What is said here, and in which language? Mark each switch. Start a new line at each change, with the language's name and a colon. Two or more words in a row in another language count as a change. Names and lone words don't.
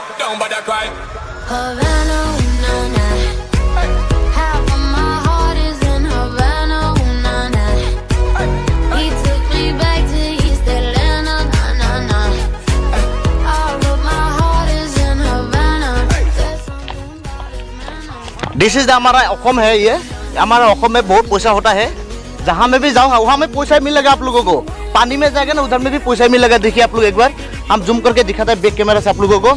English: don't bother cry. Havana, na na. Half of my heart is in Havana, na na. He took me back to East Atlanta, na na na. All of my heart is in Havana. this is
Hindi: हमारा असम है। ये हमारा असम में बहुत पैसा होता है। जहाँ में भी जाओ वहाँ में पैसा मिलेगा आप लोगों को। पानी में जाएगा ना उधर में भी पैसा मिलेगा। देखिए आप लोग एक बार हम जूम करके दिखाते हैं
English: back camera
Hindi: से आप लोगों को।